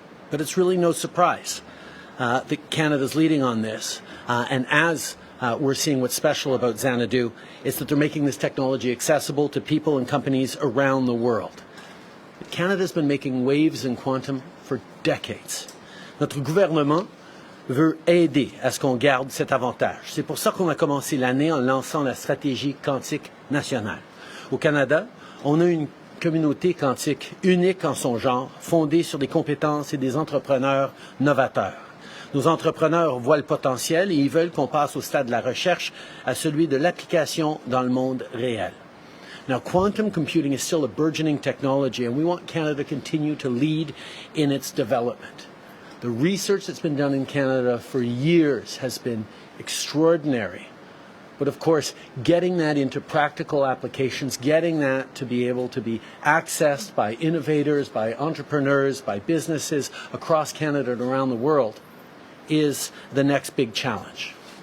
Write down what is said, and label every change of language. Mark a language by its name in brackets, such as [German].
[English] But it's really no surprise that Canada's leading on this. And as we're seeing what's special about Xanadu, is that they're making this technology accessible to people and companies around the world. Canada's been making waves in quantum for decades. [French] Notre gouvernement veut aider à ce qu'on garde cet avantage. C'est pour ça qu'on a commencé l'année en lançant la stratégie quantique nationale. Au Canada, on a une communauté quantique unique en son genre, fondée sur des compétences et des entrepreneurs novateurs. Nos entrepreneurs voient le potentiel et ils veulent qu'on passe au stade de la recherche à celui de l'application dans le monde réel. [English] Now, quantum computing is still a burgeoning technology, and we want Canada to continue to lead in its development. The research that's been done in Canada for years has been extraordinary. But of course, getting that into practical applications, getting that to be able to be accessed by innovators, by entrepreneurs, by businesses across Canada and around the world is the next big challenge.